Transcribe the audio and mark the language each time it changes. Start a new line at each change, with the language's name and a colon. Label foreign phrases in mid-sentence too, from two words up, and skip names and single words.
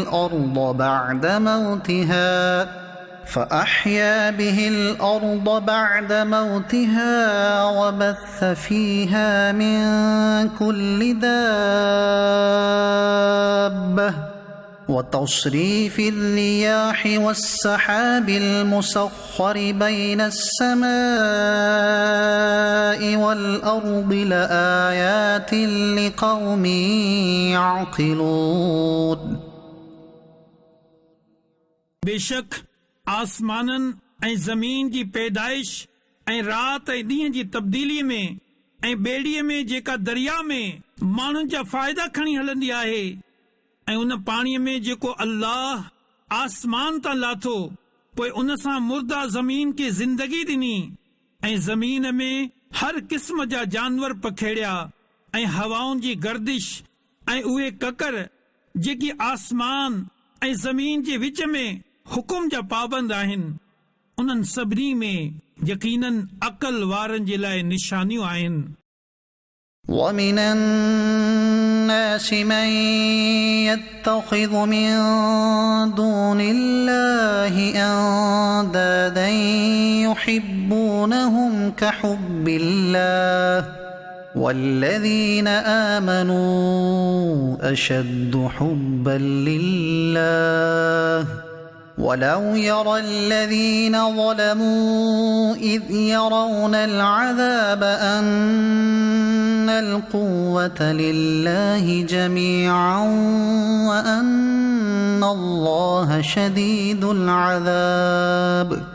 Arabic: الأرض بعد موتها وبث فيها من كل دابة وتصريف الرياح والسحاب المسخر بين السماء والأرض لآيات لقوم يعقلون
Sindhi: बेशक आसमाननि ऐं ज़मीन जी पैदाइश ऐं रात ऐं ॾींहं जी तब्दीलीअ में ऐं ॿेड़ीअ में जेका दरिया में माण्हुनि जा फ़ाइदा खणी हलंदी आहे ऐं उन पाणीअ में जेको अल्लाह आसमान तां लाथो पोइ उन सां मुर्दा ज़मीन खे ज़िंदगी ॾिनी ऐं ज़मीन में हर क़िस्म जा जानवर पखेड़िया ऐं हवाउनि जी गर्दिश ऐं उहे ककर जेकी आसमान ऐं ज़मीन जे विच में हुकुम जा पाबंद आहिनि, उन्हनि सभिनी में यकीनन अक़ल वारनि जे लाइ निशानियूं आहिनि।
Arabic: ومن الناس من يتخذ من دون الله أندادا يحبونهم كحب الله والذين آمنوا أشد حبا لله ولو يرى الذين ظلموا إذ يرون العذاب أن القوة لله جميعا وأن الله شديد العذاب